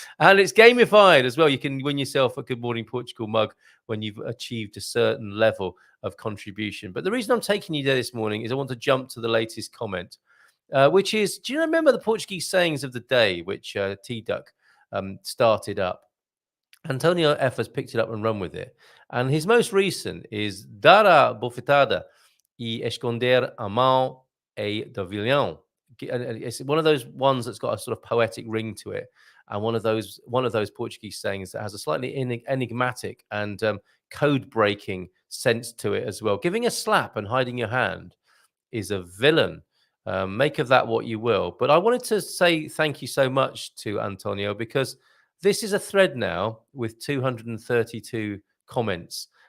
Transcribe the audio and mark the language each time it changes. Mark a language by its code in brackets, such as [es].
[en] And it's gamified as well. You can win yourself a Good Morning Portugal mug when you've achieved a certain level of contribution. But the reason I'm taking you there this morning is I want to jump to the latest comment, which is, do you remember the Portuguese sayings of the day, which T-Duck started up? Antonio F has picked it up and run with it. And his most recent is [pt] dar a bofetada e esconder a mão é do vilão. [en] It's one of those ones that's got a sort of poetic ring to it, and one of those Portuguese sayings that has a slightly enigmatic and code-breaking sense to it as well. Giving a slap and hiding your hand is a villain. Make of that what you will. But I wanted to say thank you so much to Antonio, because this is a thread now with 232 comments.